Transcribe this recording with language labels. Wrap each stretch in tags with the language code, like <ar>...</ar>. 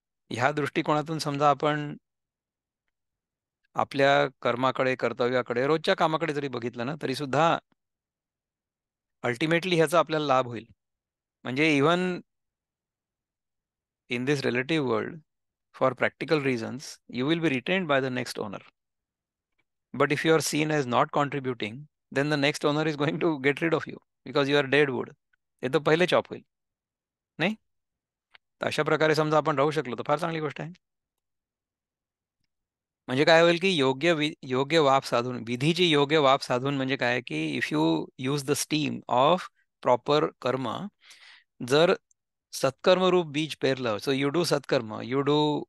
<mr>ह्या दृष्टिकोनातून समजा आपण आपल्या कर्माकडे, कर्तव्याकडे, रोजच्या कामाकडे जरी बघितलं ना, तरी सुद्धा अल्टिमेटली ह्याचा आपल्याला लाभ होईल.</mr> <en>म्हणजे even in this relative world, for practical reasons, you will be retained by the next owner. But if you are seen as not contributing, then the next owner is going to get rid of you because you are dead wood.</en> <mr>ते तर पहिले chop होईल, नाही? तर अशा प्रकारे समजा आपण राहू शकलो तर फार चांगली गोष्ट आहे. म्हणजे काय होईल की योग्य वाफ साधून, विधीची योग्य वाफ साधून, म्हणजे काय की</mr> <en>if you use the steam of proper</en> <mr>कर्म, जर सत्कर्म रूप बीज पेरलं,</mr> <en>so you do satkarma, you do</en>